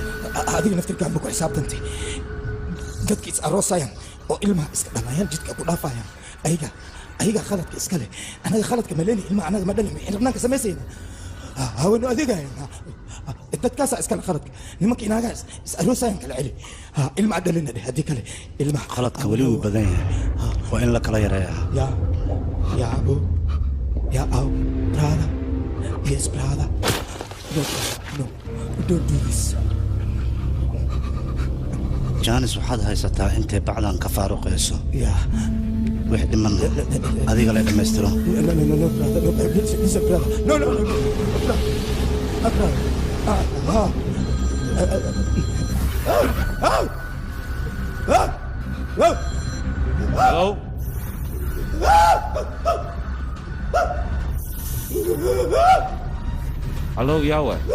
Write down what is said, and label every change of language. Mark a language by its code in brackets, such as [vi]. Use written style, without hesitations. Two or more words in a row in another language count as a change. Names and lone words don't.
[so] adiga naftirkaan ma ku xisaabtantay dadka is aroosayaan oo ilmaha iska dhalayaan jidka ku dhaafayaan ayaga khaladka iska leh anaga khaladka maleeni ilmaha anaga ma dhalin xirnaanka samaysayna haweenno adeegayna dadkaasaa iskale khaladka nimanka inaagaa is aroosayaan kala celi ilmaha dhalina dheh haddii kale ilmaha khaladka weli wuu badan yahay waa in la kala yareeyaa yaa abo [en] Yeah, oh, brother. Yes, brother. No, don't do this. [so] جانس waxaad haysataa intee bacdan ka faaruqayso [en] Yeah. [so] wix dhiman adiga la dhameystiro [en] No, brother. No, listen, brother. No. Hello? Halo, Yawe.